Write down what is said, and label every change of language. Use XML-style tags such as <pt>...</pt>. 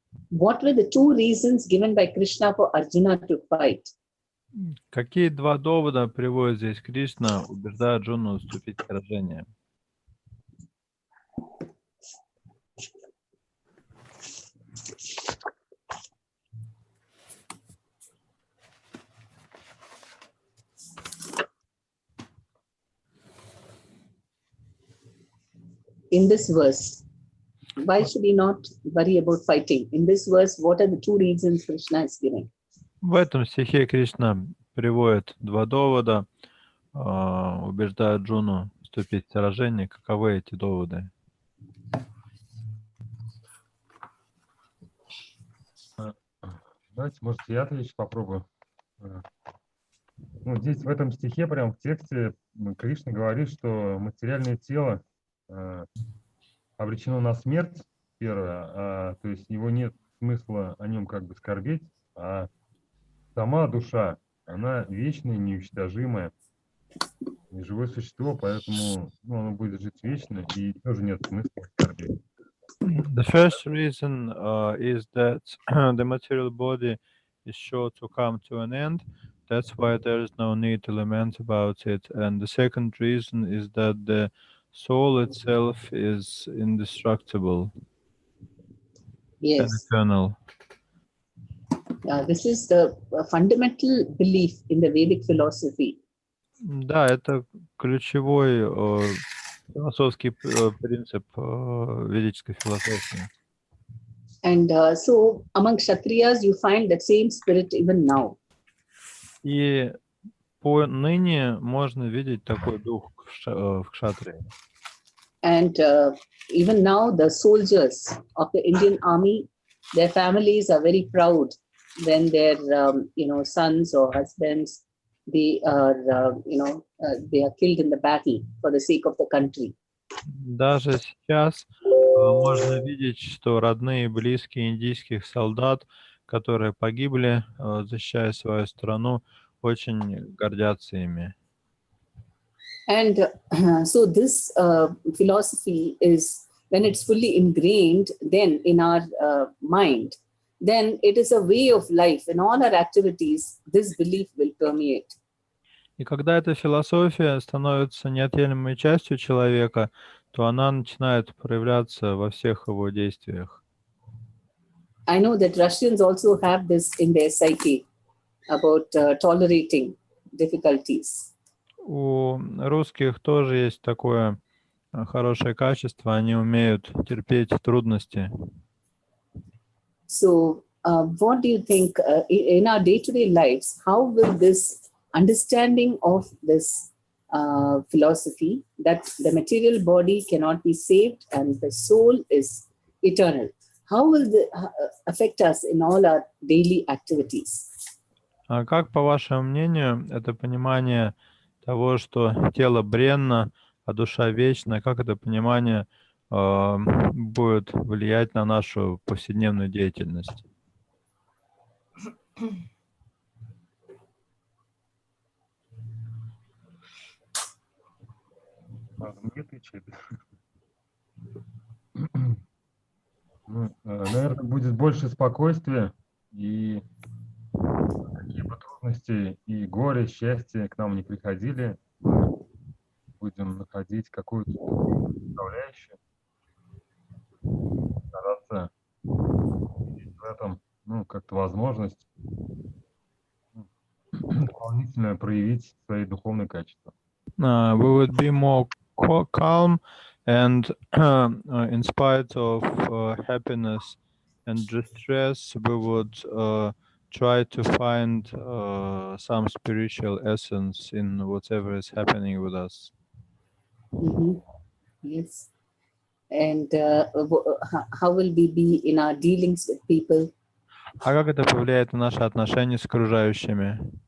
<en>What were the two reasons given by Krishna for Arjuna to fight?</en> <ru>Какие два довода приводит здесь Кришна, убеждая Арджуну вступить в сражение?</ru> <en>In this verse, why should he not worry about fighting? In this verse, what are the two reasons Krishna is giving?</en> <ru>В этом стихе Кришна приводит два довода, убеждая Джуну вступить в сражение. Каковы эти доводы? Давайте, может, я отвечу, попробую. Ну, здесь в этом стихе, прям в тексте, Кришна говорит, что материальное тело обречено на смерть, первое, то есть его нет смысла о нем как бы скорбеть, а сама душа, она вечная, неуничтожимая, живое существо, поэтому оно будет жить вечно, и тоже нет смысла скорбеть.</ru> <en>The first reason is that the material body is sure to come to an end. That's why there is no need to lament about it. And the second reason is that the soul itself is indestructible and Yes. eternal. This is the fundamental belief in the Vedic philosophy.</en> <ru>Да, это ключевой философский принцип ведической философии.</ru> <en>And so among Kshatriyas, you find that same spirit even now.</en> <ru>И поныне можно видеть такой дух в кшатрии.</ru> <en>And even now, the soldiers of the Indian army, their families are very proud when their sons or husbands, they are they are killed in the battle for the sake of the country.</en> <ru>Даже сейчас можно видеть, что родные и близкие индийских солдат, которые погибли, защищая свою страну, очень гордятся ими.</ru> <en>And so this philosophy is, when it's fully ingrained then in our mind, then it is a way of life. In all our activities, this belief will permeate.</en> <ru>И когда эта философия становится неотъемлемой частью человека, то она начинает проявляться во всех его действиях.</ru> <en>I know that Russians also have this in their psyche about tolerating difficulties.</en> <ru>У русских тоже есть такое хорошее качество, они умеют терпеть трудности.</ru> <en>So what do you think in our day-to-day lives, how will this understanding of this philosophy that the material body cannot be saved and the soul is eternal, how will it affect us in all our daily activities?</en> <ru>А как, по вашему мнению, это понимание того, что тело бренно, а душа вечна, как это понимание будет влиять на нашу повседневную деятельность? Мне отвечать. Наверное, будет больше спокойствия, и какие бы трудности и горе, счастье к нам не приходили, мы будем находить какую-то составляющую, стараться видеть в этом, как-то возможность дополнительно проявить свои духовные качества.</ru> <en>We would be more calm and in spite of happiness and distress, we would try to find some spiritual essence in whatever is happening with us. Mm-hmm. Yes. And how will we be in our dealings with people?</en> <ru>А как это повлияет на наши отношения с окружающими?</ru>